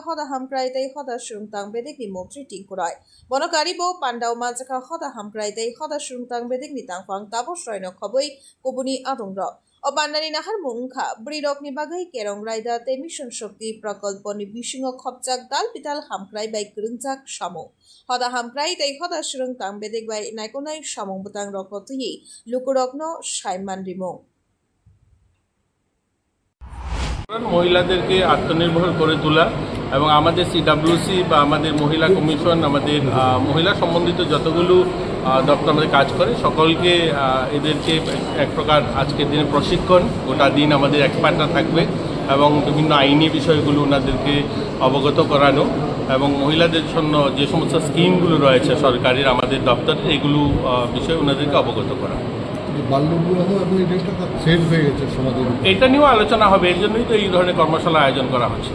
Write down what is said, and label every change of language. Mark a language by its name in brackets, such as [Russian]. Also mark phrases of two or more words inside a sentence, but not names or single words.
[Kok Borok] hoda hamkrai tai hoda shurungtang bedek ni motri tingkurai bonokari bo pandao mansaka hoda hamkrai tai hoda shurungtang bedek ni tangfang tapos roino khoboi kubuni adongro o pandani nahar mungkha brirok ni bagai kerong raida te mission shakti prakalpo ni bisingo khopjak dal pital hamkrai bai kurungjak samo hoda hamkrai tai hoda shurungtang bedek bai naikonai samung butang rokno tuyi lukurokno saiman rimong [Bangla] মহিলাদেরকে আত্মনির্ভর করে তোলা এবং আমাদের সিডব্লিউসি বা আমাদের মহিলা কমিশন আমাদের মহিলা সম্বন্ধিত যতগুলো দপ্তর আমাদের কাজ করে সকলকে এদেরকে এক প্রকার আজকের দিনে প্রশিক্ষণ গোটা দিন আমাদের এক্সপার্টরা থাকবে এবং বিভিন্ন আইনি বিষয়গুলো ওনাদেরকে অবগত করানো এবং মহিলাদের জন্য যে সমস্ত স্কিমগুলো রয়েছে সরকারের আমাদের দপ্তরে এগুলো বিষয়ে ওনাদেরকে অবগত করা এটা নিয়েও আলোচনা হবে এর জন্যই তো এই ধরনের কর্মশালা আয়োজন করা হচ্ছে